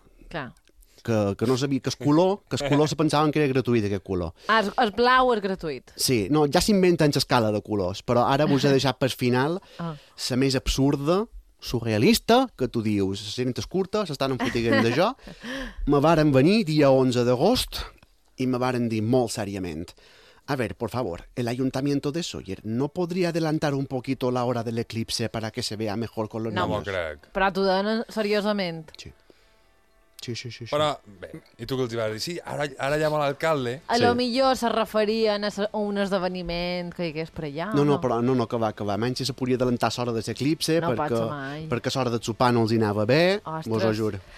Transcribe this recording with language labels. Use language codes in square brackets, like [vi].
[ca] Clar. Que no sabia, que el color se pensaven que era gratuït, aquest color. Ah, el blau és gratuït. Sí, no, ja s'inventen l'escala de colors, però ara us he deixat per final la més absurda, surrealista, que tu dius, les cintes curtes, estan en fotiguem de jo. Me varen venir dia 11 d'agost i me varen dir molt seriament, [es] a ver, por favor, el ayuntamiento de Sóller, ¿no podría adelantar un poquito la hora del eclipse para que se vea mejor con los niños? [ca] No m'ho crec. Però t'ho donen seriosament. Sí. Sí, sí, sí, sí. Però, bé, i tu què els vas dir? Sí, ara llamo l'alcalde. A lo millor se referien a un esdeveniment que hi hagués per allà. No, no, però no, que va. Menys si se podria adelantar l'hora de l'eclipse, perquè l'hora de sopar no els hi anava bé, vos ho juro.